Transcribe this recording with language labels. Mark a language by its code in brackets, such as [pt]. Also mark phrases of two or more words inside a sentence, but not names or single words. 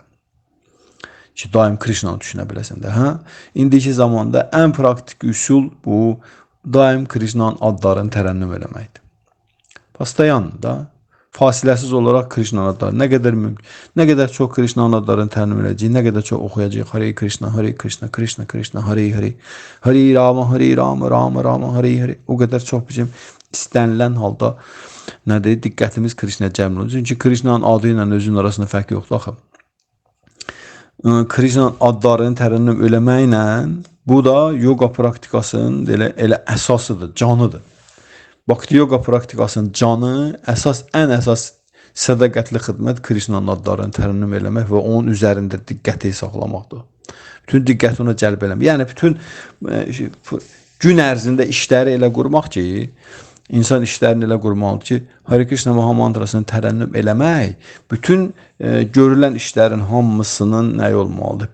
[az] Ki, daim Krishnanı düşünə biləsən də. İndiki zamanda ən praktik üsul bu, daim Krishnanın adlarını tərənnüm eləməkdir. Pastayan da, fasiləsiz olaraq Krishnanın adları, nə qədər çox Krishnanın adlarını tərənnüm eləyəcək, nə qədər çox oxuyacaq, [sa] हरे कृष्ण हरे कृष्ण कृष्ण कृष्ण हरे हरे हरे राम हरे राम राम राम हरे हरे. [az] O qədər çox bizim istənilən halda nədir? Diqqətimiz Krishnaya cəmr olunur. Çünki Krishnanın adı ilə özünün arasında fərq yoxdur axı. Krishnanın adlarını tərənnüm eləməklə bu da yoga praktikasının elə əsasıdır, canıdır. Bhakti yoga praktikasının canı, ən əsas sədaqətli xidmət Krishnanın adlarını tərənnüm eləmək və onun üzərində diqqəti saxlamaqdır. Bütün diqqəti ona cəlb eləmək. Yəni, bütün gün ərzində işləri elə qurmaq ki, insan işlərini elə qurmalıdır ki, Hare Krishna Maha mantrasını tərənnüm eləmək, bütün görülən işlərin hamısının nə olmalıdır?